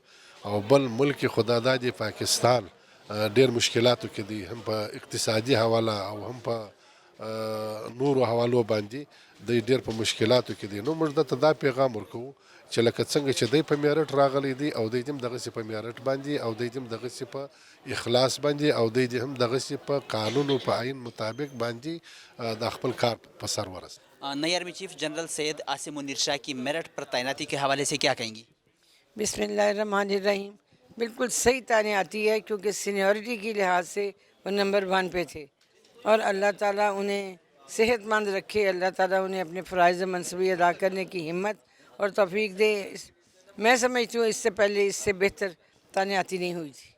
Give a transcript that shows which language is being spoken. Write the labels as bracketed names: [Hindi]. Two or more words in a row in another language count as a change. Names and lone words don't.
[Pashto] او بل ملک خدا دا دی پاکستان ډېر مشکلاتو کې دي هم په اقتصادي حواله او هم په نورو حوالو باندې دی ډېر په مشکلاتو کې دي نو موږ دته دا پیغام ورکوو چې لکه څنګه چې دی په میرټ راغلی دی او دی هم دغسې په میرټ باندې او دی هم دغسې په اخلاص باندې او دی هم دغسې په قانون او په آئین مطابق باندې د خپل کار په سر ورسوي [Urdu] نئی آرمی چیف جنرل سید عاصم منیر شاہ کی میرٹ پر تعیناتی کے حوالے سے کیا کہیں گی [Arabic] بسم اللہ الرحمن الرحیم [Urdu] بالکل صحیح تعیناتی ہے کیونکہ سینیورٹی کی لحاظ سے وہ نمبر 1 پہ تھے اور اللہ تعالیٰ انہیں صحت مند رکھے اللہ تعالیٰ انہیں اپنے فرائض منصبی ادا کرنے کی ہمت اور توفیق دے میں سمجھتی ہوں اس سے پہلے اس سے بہتر تعیناتی نہیں ہوئی تھی